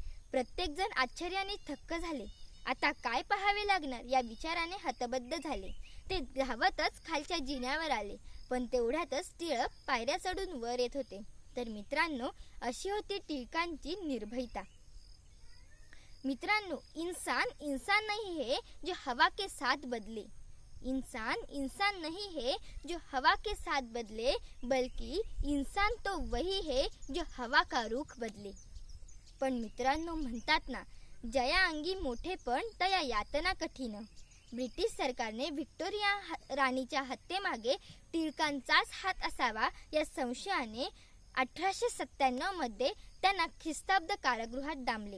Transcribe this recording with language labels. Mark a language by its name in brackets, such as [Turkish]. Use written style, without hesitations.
[Marathi] प्रत्येक जण आश्चर्याने थक्क झाले. आता काय पाहावे लागणार या विचाराने हतबद्ध झाले. ते धावतच खालच्या जिन्यावर आले, पण तेवढ्यातच टिळक पायऱ्या चढून वर येत होते. तर मित्रांनो, अशी होती टिळकांची निर्भयता. मित्रांनो, [Hindi] इंसान नहीं है जो हवा के साथ बदले. इंसान नहीं है जो हवा के साथ बदले, बल्कि इंसान तो वही है जो हवा का रुख बदले. [Marathi] पण मित्रांनो, म्हणतात ना, जया अंगी मोठेपण तया यातना कठीण. ब्रिटिश सरकारने व्हिक्टोरिया राणीच्या हत्येमागे टिळकांचाच हात असावा या संशयाने 1897 मध्ये त्यांना ख्रिस्ताब्द कारागृहात डांबले.